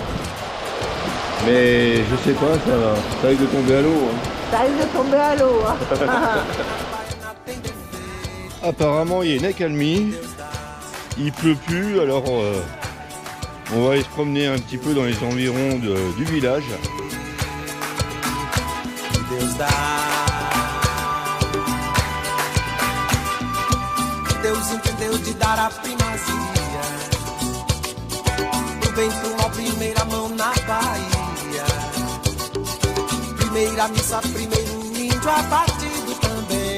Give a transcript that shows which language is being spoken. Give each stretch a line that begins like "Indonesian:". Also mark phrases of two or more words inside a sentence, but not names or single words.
French: Mais je sais pas, ça risque de tomber à l'eau. Hein. Ça risque de tomber à l'eau. Hein. Apparemment, il y a une accalmie. Il pleut plus, alors on va aller se promener un petit peu dans les environs du village.
Portuguese: Deus dá. Deus entendeu de dar a primazia. Do bem pro mal, primeira mão na Bahia. Primeira missa, primeiro índio abatido também.